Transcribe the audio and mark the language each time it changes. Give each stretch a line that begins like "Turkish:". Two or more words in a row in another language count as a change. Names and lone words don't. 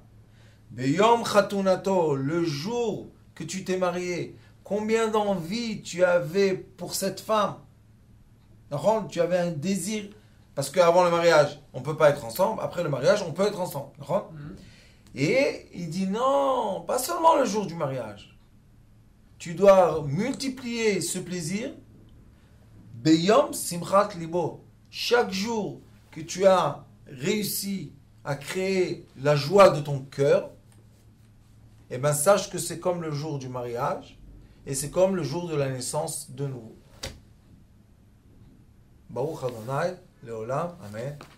Hebrew: ביום חתונתו,
French: le jour que tu t'es marié, combien d'envie tu avais pour cette femme? Tu avais un désir. Parce qu'avant le mariage, on ne peut pas être ensemble. Après le mariage, on peut être ensemble. Et il dit non, pas seulement le jour du mariage. Tu dois multiplier ce plaisir.
Hebrew: ביום שמחת לבו.
French: Chaque jour que tu as réussi à créer la joie de ton cœur, eh bien sache que c'est comme le jour du mariage et c'est comme le jour de la naissance de nouveau.
Hebrew: ברוך ה׳, לעולם, Amen.